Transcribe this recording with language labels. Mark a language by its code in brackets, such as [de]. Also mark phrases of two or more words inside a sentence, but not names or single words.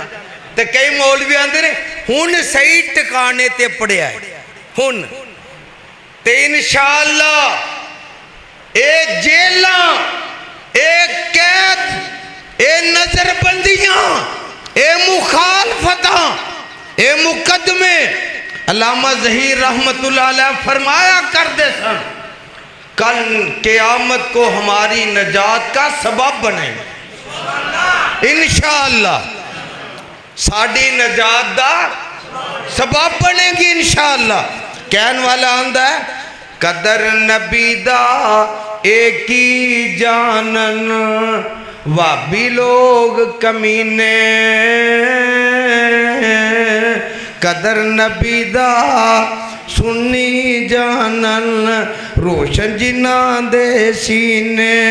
[pa] ਤੇ ਕਈ ਮੌਲਵੀ ਆਂਦੇ ਨੇ ਹੁਣ ਸਹੀ ਟਿਕਾਣੇ ਤੇ ਪੜਿਆ ਹੁਣ ਤੇ ਇੰਸ਼ਾਅੱਲ੍ਹਾ ਏ ਜੇਲ੍ਹਾਂ ਏ ਕੈਦ ਏ ਨਜ਼ਰਬੰਦੀਆਂ ਏ ਮੁਖ਼ਾਲਫ਼ਤਾਂ ਏ ਮੁਕੱਦਮੇ ਅੱਲਾਮਾ ਜ਼ਹੀਰ [ar] رحمة الله عليه [ur] فرمایا کرتے سن کل قیامت کو ہماری نجات کا سبب بنے ان شاء اللہ, [pa] ਸਾਡੀ ਨਜਾਤ ਦਾ ਸਬਬ ਬਣੇਗੀ ਇੰਸ਼ਾਅੱਲ੍ਹਾ। ਕਹਿਣ ਵਾਲਾ ਆਂਦਾ ਹੈ ਕਦਰ ਨਬੀ ਦਾ ਇਕ ਹੀ ਜਾਣਨ ਵਾਬੀ ਲੋਕ ਕਮੀਨੇ, ਕਦਰ ਨਬੀ ਦਾ ਸੁੰਨੀ ਜਾਣਨ ਰੋਸ਼ਨ ਜਿਨ੍ਹਾਂ ਦੇ ਸੀਨੇ।